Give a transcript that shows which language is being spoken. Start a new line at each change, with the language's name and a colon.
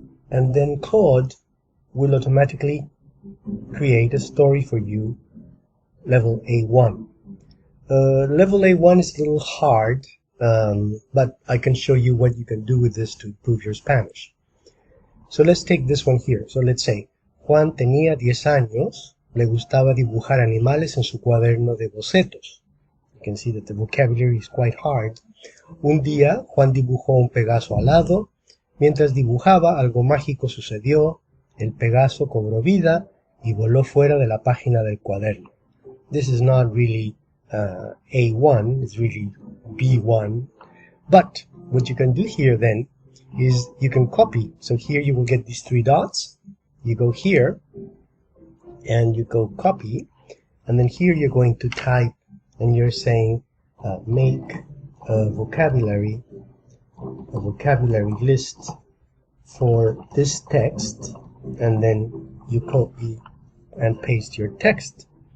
English: And then Claude will automatically create a story for you, level A1. Level A1 is a little hard, but I can show you what you can do with this to improve your Spanish. So let's take this one here. So let's say,
Spanish: Juan tenía 10 años, le gustaba dibujar animales en su cuaderno de bocetos.
English: You can see that the vocabulary is quite hard.
Spanish: Un día, Juan dibujó un Pegaso alado. Mientras dibujaba, algo mágico sucedió, el Pegaso cobró vida y voló fuera de la página del cuaderno.
English: This is not really A1, it's really B1. But what you can do here then is you can copy. So here you will get these 3 dots. You go here and you go copy. And then here you're going to type and you're saying make a vocabulary list for this text, and then you copy and paste your text.